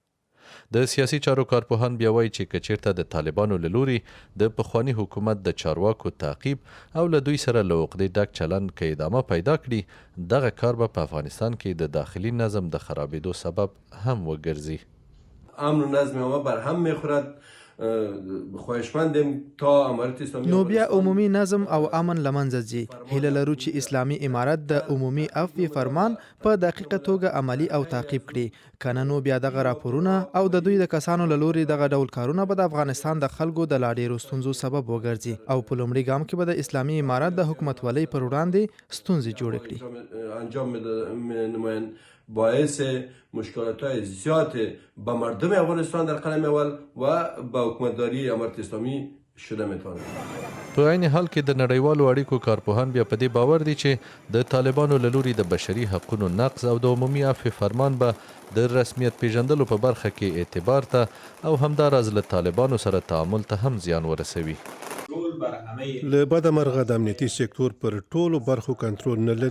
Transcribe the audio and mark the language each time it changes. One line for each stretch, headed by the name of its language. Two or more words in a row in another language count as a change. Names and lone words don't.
Pashto: د سیاسي چارو کارپوهان بیا وایي چې که چیرته د طالبانو له لوري د پخواني حکومت د چارواکو تعقیب او له دوی سره له عقدې ډک چلند که ادامه پیدا کړي، دغه کار به په افغانستان کې د داخلي نظم د خرابېدو سبب هم وګرځي.
Persian: امن و نظم ما بر هم میخورد. خواهشمندیم تا امارت اسلامی
Pashto: نو بیا عمومي نظم او امن لمنځه ځي. هیله لرو چې اسلامي امارت د عمومي عفو فرمان په دقیقه توګه عملی او تعقیب کړي، کنه نو بیا دغه راپورونه او د دوی د کسانو له لوري دغه ډول کارونه به د افغانستان د خلکو د لا ډیرو ستونزو سبب وګرځي او په لومړي ګام کې به د اسلامي امارت د حکومتولۍ پر وړاندې ستونزې جوړې کړي.
Persian: انجام نمایند باعث مشکلات‌های زیاد به مردم افغانستان در قلم اول و به حکومتداری امارت اسلامی شده میتونه.
Pashto: په عین حال کې د نړیوالو اړیکو کارپوهان بیا په دې باور دي چې د طالبانو له لوري د بشري حقونو نقض او د عمومي عفو فرمان به د رسمیت پیژندلو په برخه کې اعتبار ته او همداراز له طالبانو سره تعامل ته هم زیان ورسوي. له بده مرغه د امنیتي سکتور پر ټولو برخو کنټرول نه لري.